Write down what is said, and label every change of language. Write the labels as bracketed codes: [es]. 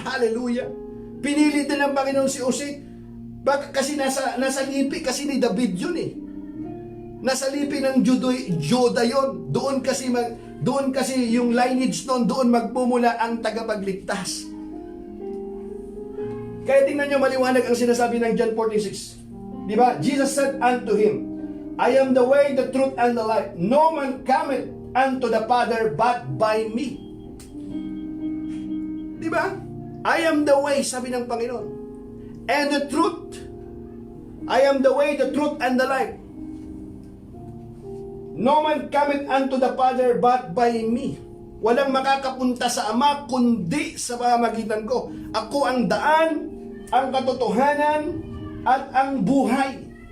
[tl] Hallelujah. Pinili din ng Panginoon si Jose. Kasi nasa lipi kasi ni David yun eh. Nasa lipi ng Juda yun. Doon kasi yung lineage noon, doon magmumula ang tagapagligtas. Kaya tingnan nyo maliwanag ang sinasabi ng John 14:6. Diba? [en] Jesus said unto him, I am the way, the truth, and the life. No man cometh unto the Father but by me. [tl] Diba? [en] I am the way, [tl] sabi ng Panginoon. [en] And the truth. I am the way, the truth, and the life. No man cometh unto the Father but by me. [tl] Walang makakapunta sa Ama kundi sa pamamagitan ko. Ako ang daan, ang katotohanan, at ang buhay.